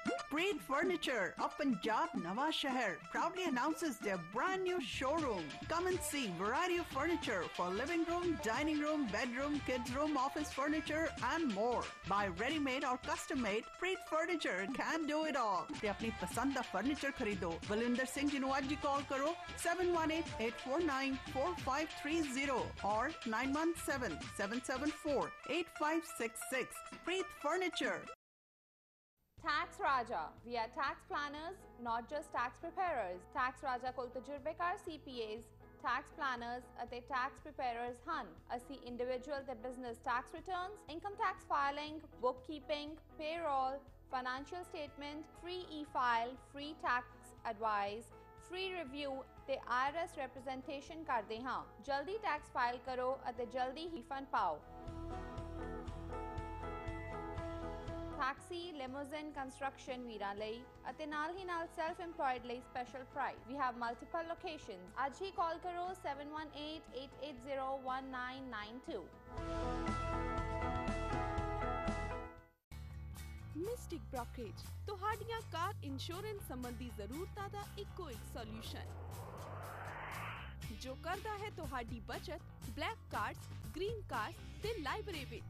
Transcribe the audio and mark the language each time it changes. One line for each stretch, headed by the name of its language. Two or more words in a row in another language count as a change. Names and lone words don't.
English: Preet Furniture of Punjab Nawa Shahar proudly announces their brand new showroom. Come and see variety of furniture for living room, dining room, bedroom, kids room, office furniture and more. Buy ready-made or custom-made, Preet Furniture can do it all.
Punjabi: ਤੇ ਆਪਣੀ ਪਸੰਦ ਦਾ ਫਰਨੀਚਰ ਖਰੀਦੋ। ਬਲਿੰਦਰ ਸਿੰਘ ਜੀ ਨੂੰ ਅੱਜ ਕਾਲ ਕਰੋ 7188494530 और 9177748566.
English: Preet Furniture. Tax Raja. We are tax planners, not just tax preparers.
Punjabi: Tax Raja ਕੋਲ ਤਜਰਬੇਕਾਰ CPAs,
English: tax planners
Punjabi: ਅਤੇ
English: tax preparers
Punjabi: ਹਨ। ਅਸੀਂ individual ਤੇ
English: business tax returns, income tax filing, bookkeeping, payroll, financial statement, free e-file, free tax advice, free review
Punjabi: ਤੇ
English: IRS representation
Punjabi: ਕਰਦੇ ਹਾਂ। ਜਲਦੀ
English: tax file
Punjabi: ਕਰੋ ਅਤੇ ਜਲਦੀ ਹੀ fund ਪਾਓ।
English: Taxi, limousine, construction
Punjabi: ਵੀਰਾਂ ਲਈ ਅਤੇ ਨਾਲ ਹੀ ਨਾਲ
English: self employed
Punjabi: ਲਈ
English: special price. We have multiple locations.
Punjabi: ਅੱਜ ਹੀ ਕਾਲ ਕਰੋ 7188801992. ਮਿਸਟਿਕ ਬ੍ਰੋਕਰੇਜ ਤੁਹਾਡੀਆਂ
English: car insurance
Punjabi: ਸੰਬੰਧੀ ਜ਼ਰੂਰਤਾਂ ਦਾ ਇੱਕੋ ਇੱਕ ਸੋਲੂਸ਼ਨ ਜੋ ਕਰਦਾ ਹੈ ਤੁਹਾਡੀ ਬਚਤ
English: black cards, green cards
Punjabi: ਤੇ ਲਾਇਬ੍ਰੇਰੀ ਵਿੱਚ।